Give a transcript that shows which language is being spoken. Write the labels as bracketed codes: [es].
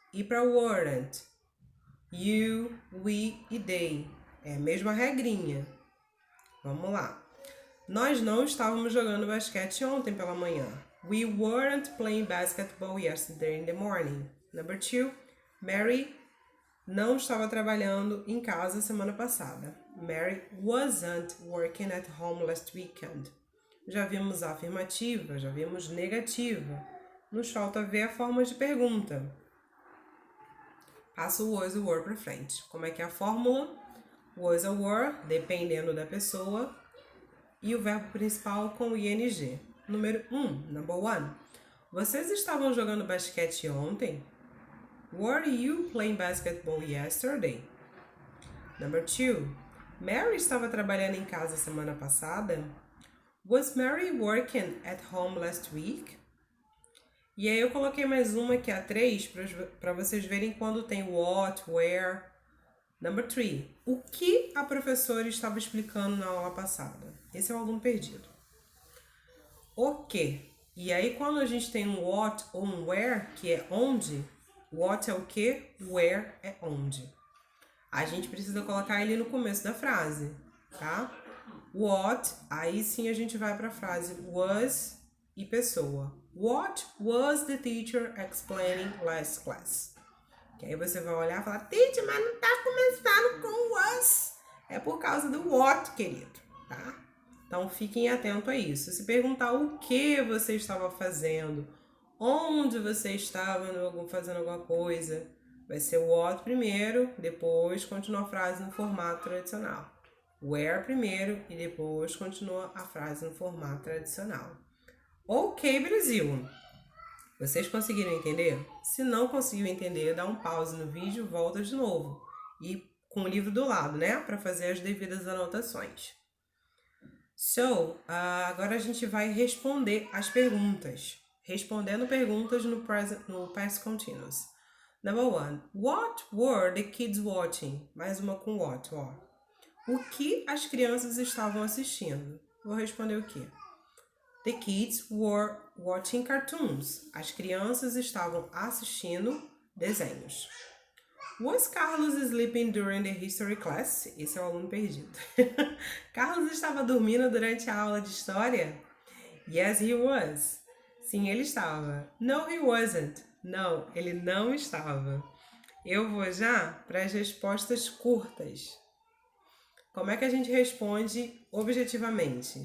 [pt] E para weren't, you, we e they. É a mesma regrinha. Vamos lá. Nós não estávamos jogando basquete ontem pela manhã. [en] We weren't playing basketball yesterday in the morning. Number 2, [pt] Mary não estava trabalhando em casa semana passada. [en] Mary wasn't working at home last weekend. [pt] Já vimos a afirmativa, já vimos negativa. Nos falta ver a forma de pergunta. Passa o was e o were para frente. Como é que é a fórmula? Was ou were, dependendo da pessoa. E o verbo principal com ing. Número 1, [en] number 1. [pt] Vocês estavam jogando basquete ontem? [en] Were you playing basketball yesterday? Number 2. [pt] Mary estava trabalhando em casa semana passada? [en] Was Mary working at home last week? [pt] E aí eu coloquei mais uma que é a 3 para vocês verem quando tem what, where. [en] Number 3. [pt] O que a professora estava explicando na aula passada? Esse é o aluno perdido. O que? E aí quando a gente tem um what ou um where, que é onde, what é o que, where é onde. A gente precisa colocar ele no começo da frase, tá? What, aí sim a gente vai para a frase was e pessoa. [en] What was the teacher explaining last class? [pt] Que aí você vai olhar e falar, teacher, mas não tá começando com was. É por causa do what, querido, tá? Então fiquem atentos a isso. Se perguntar o que você estava fazendo, onde você estava fazendo alguma coisa, vai ser o what primeiro, depois continua a frase no formato tradicional. Where primeiro e depois continua a frase no formato tradicional. Ok, Brasil! Vocês conseguiram entender? Se não conseguiu entender, dá um pause no vídeo, volta de novo. E com o livro do lado, né? Para fazer as devidas anotações. So, agora a gente vai responder as perguntas. Respondendo perguntas no past continuous. [en] Number 1. What were the kids watching? [pt] Mais uma com what, ó. O que as crianças estavam assistindo? Vou responder o quê? [en] The kids were watching cartoons. [pt] As crianças estavam assistindo desenhos. [en] Was Carlos sleeping during the history class? [pt] Esse é o aluno perdido. Carlos estava dormindo durante a aula de história? [en] Yes, he was. [pt] Sim, ele estava. [en] No, he wasn't. [pt] Não, ele não estava. Eu vou já para as respostas curtas. Como é que a gente responde objetivamente?